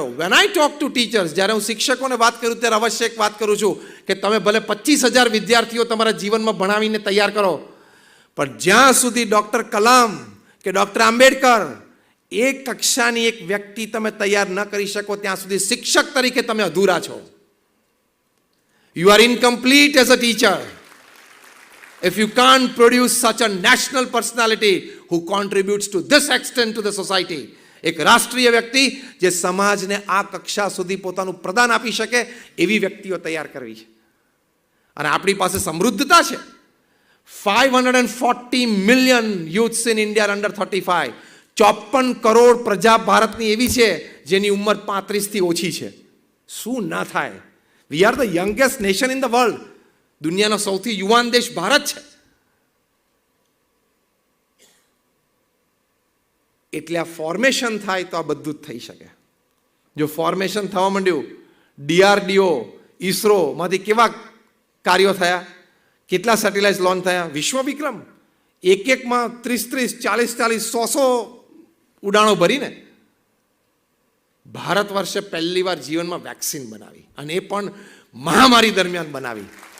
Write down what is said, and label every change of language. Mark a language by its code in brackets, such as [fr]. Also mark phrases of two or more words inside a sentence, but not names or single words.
[en] When I talk to teachers, [gu] જ્યારે હું શિક્ષકોને વાત કરું ત્યારે અવશ્ય એક વાત કરું છું કે તમે ભલે 25,000 વિદ્યાર્થીઓ તમારા જીવનમાં ભણાવીને તૈયાર કરો, પણ જ્યાં સુધી ડૉક્ટર કલામ કે ડૉક્ટર આંબેડકર એ કક્ષાની એક વ્યક્તિ તમે તૈયાર ન કરી શકો ત્યાં સુધી શિક્ષક તરીકે તમે અધૂરા છો. [en] You are incomplete as a teacher if you can't produce such a national personality who contributes to this extent to the society. [gu] એક રાષ્ટ્રીય વ્યક્તિ જે સમાજને આ કક્ષા સુધી પોતાનું પ્રદાન આપી શકે એવી વ્યક્તિઓ તૈયાર કરવી છે. અને આપણી પાસે સમૃદ્ધતા છે. [en] 540 million youths in India are under 35. [gu] 54 કરોડ પ્રજા ભારતની એવી છે જેની ઉંમર 35 થી ઓછી છે. શું ના થાય? [en] We are the youngest nation in the world. [gu] દુનિયાનો સૌથી યુવાન દેશ ભારત છે. એટલે આ ફોર્મેશન થાય તો આ બધું જ થઈ શકે. જો ફોર્મેશન થવા માંડ્યું, DRDO, ISROમાંથી કેવા કાર્યો થયા, કેટલા સેટેલાઇટ લોન્ચ થયા, વિશ્વ વિક્રમ એકમાં 30, 40, 100 ઉડાણો ભરીને ભારત વર્ષે પહેલી વાર જીવનમાં વેક્સિન બનાવી, અને એ પણ મહામારી દરમિયાન બનાવી.